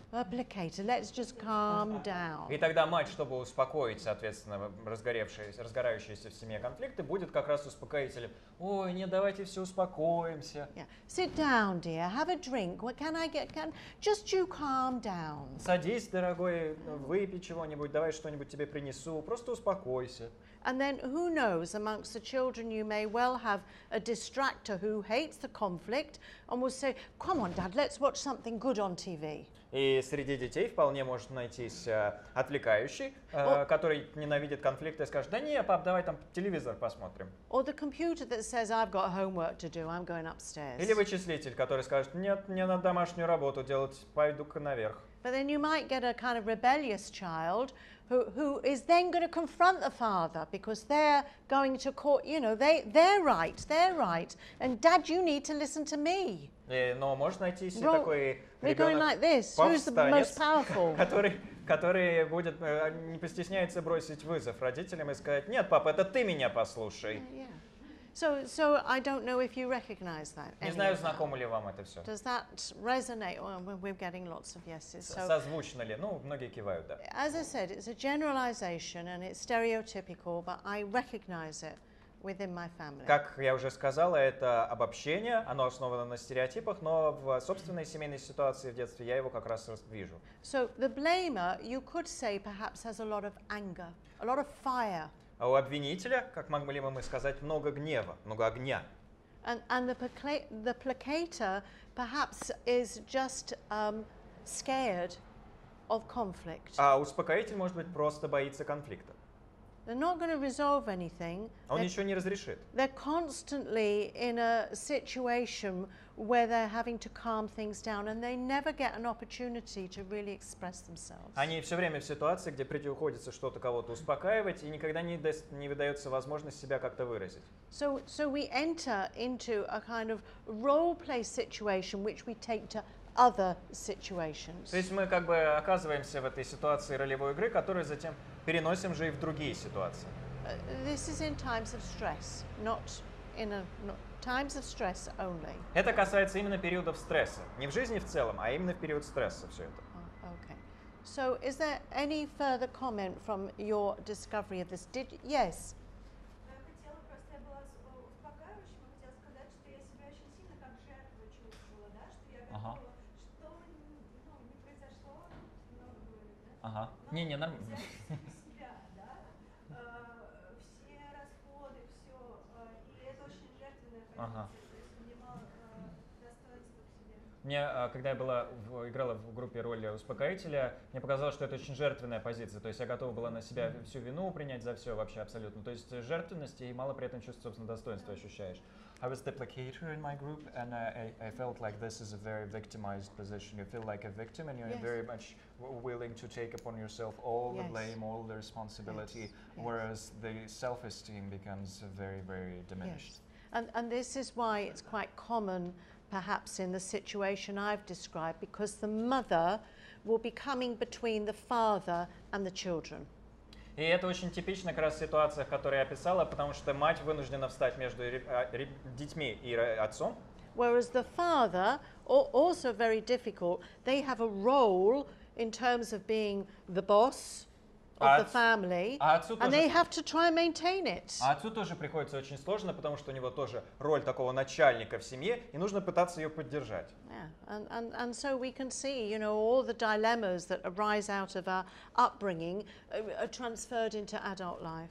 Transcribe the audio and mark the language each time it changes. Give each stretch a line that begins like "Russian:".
English: Let's just calm down.
Russian: И тогда мать, чтобы успокоить, соответственно, разгорающиеся в семье конфликты, будет как раз успокоителем. Ой, нет, давайте все успокоимся.
English: Yeah. Sit down, dear. Have a drink. What can I get? Just you calm down.
Russian: Садись, дорогой, выпей чего-нибудь, давай что-нибудь тебе принесу, просто успокойся.
English: And then who knows, amongst the children you may well have a distractor who hates the conflict and will say, come on, Dad, let's watch something good on TV.
Russian: И среди детей вполне может найтись отвлекающий, который ненавидит конфликты и скажет, да не, пап, давай там телевизор посмотрим.
English: Or the computer that says, I've got homework to do, I'm going upstairs.
Russian: Или вычислитель, который скажет, нет, мне надо домашнюю работу делать, пойду-ка наверх.
English: But then you might get a kind of rebellious child who is then going to confront the father because they're going to court, you know, they're right. And Dad, you need to listen to me.
Russian: Но можно найти себе такой
English: We're going like this. Who's the most powerful?
Russian: который будет, не постесняется бросить вызов родителям и сказать: нет, папа, это ты меня послушай.
English: So I don't know if you recognize that.
Russian: Не знаю, знакомо ли вам это все.
English: Does that resonate? Well, we're getting lots of yeses.
Russian: Созвучно ли? Ну, многие кивают, да.
English: As I said, it's a generalization and it's stereotypical, but I recognize it within my family.
Russian: Как я уже сказала, это обобщение, оно основано на стереотипах, но в собственной семейной ситуации в детстве я его как раз вижу.
English: So the blamer, you could say, perhaps has a lot of anger, a lot of fire.
Russian: А у обвинителя, как могли бы мы сказать, много гнева, много огня.
English: And the placator perhaps is just scared of conflict.
Russian: А успокоитель, может быть, просто боится конфликта.
English: They're not going to resolve anything.
Russian: Он ничего не разрешит.
English: They're constantly in a situation where they're having to calm things down, and they never get an opportunity to really express themselves.
Russian: Они все время в ситуации, где приходится что-то кого-то успокаивать, и никогда не выдается возможность себя как-то выразить.
English: So we enter into a kind of role play situation, which we take to other situations.
Russian: То есть мы как бы оказываемся в этой ситуации ролевой игры, которую затем переносим же и в другие ситуации.
English: This is in times of stress, not times of stress only.
Russian: Это касается именно периодов стресса, не в жизни в целом, а именно в период стресса все это.
English: Okay. So is there any further comment from your discovery of this? Yes.
Russian: Хотела просто, я была успокаивающим, хотела сказать, что я себя очень сильно как жертву чувствовала, да, что я готова, что не произошло, много говорю, да? Ага. Не, нормально. Себя, да, все расходы, все, и это очень жертвенная позиция, то есть мне мало достоинства к себе. Мне, когда я играла в группе роли успокоителя, мне показалось, что это очень жертвенная позиция. То есть я готова была на себя всю вину принять за все вообще абсолютно. То есть жертвенность и мало при этом чувство собственного достоинства ощущаешь.
English: I was the placator in my group, and I felt like this is a very victimized position. You feel like a victim, and you're very much willing to take upon yourself all the blame, all the responsibility, whereas the self-esteem becomes very, very diminished. And this is why it's quite common, perhaps in the situation I've described, because the mother will be coming between the father and the children.
Russian: И это очень типично как раз в ситуациях, которые я описала, потому что мать вынуждена встать между детьми и отцом.
English: Whereas the father, also very difficult, they have a role in terms of being the boss of the family, and they have to try and maintain it.
Russian: А отцу тоже приходится очень сложно, потому что у него тоже роль такого начальника в семье, и нужно пытаться ее поддержать.
English: Yeah, and so we can see, you know, all the dilemmas that arise out of our upbringing are transferred into adult life.